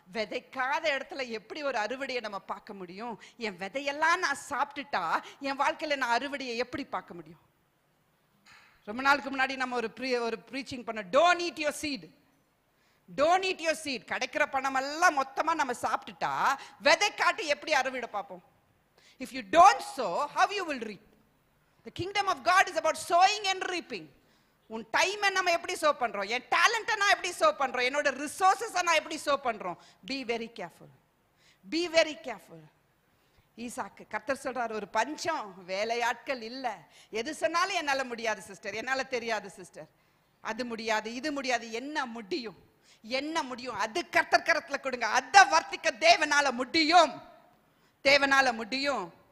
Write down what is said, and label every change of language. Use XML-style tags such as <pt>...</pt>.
<ta>விதைக்காத இடத்துல எப்படி ஒரு அறுவடையை நம்ம பார்க்க முடியும்? என் விதையெல்லாம் நான் சாப்பிட்டுட்டா என் வாழ்க்கையில நான் அறுவடையை எப்படி பார்க்க முடியும்? ரொம்ப நாளுக்கு முன்னாடி நம்ம ஒரு ப்ரீச்சிங் பண்ண,</ta> <en>Don't eat your seed, don't eat your seed.</en> <ta>கிடைக்கிற பணம் எல்லாம் மொத்தமா நம்ம சாப்பிட்டுட்டா விதை காட்டி எப்படி அறுவடை பார்ப்போம்?</ta> <en>If you don't sow, how you will reap? The kingdom of God is about sowing and reaping.</en> <ta>உன் டைமை நம்ம எப்படி சோ பண்றோம்? என் டேலண்ட்டை நான் எப்படி சோ பண்றோம்? என்னோட ரிசோர்சஸை நான் எப்படி சோ பண்றோம்?</ta> <en>Be very careful, be very careful.</en> <ta>ஈசாக்கு கர்த்தர் சொல்றாரு, ஒரு பஞ்சம், வேலையாட்கள் இல்ல. எது சொன்னாலும் என்னால முடியாது சிஸ்டர், என்னால தெரியாது சிஸ்டர், அது முடியாது, இது முடியாது. என்ன முடியும்? என்ன முடியும்? அது கர்த்தர் கரத்துல கொடுங்க. அத வர்த்திக்க தேவனால முடியும், தேவனால முடியும்.</ta>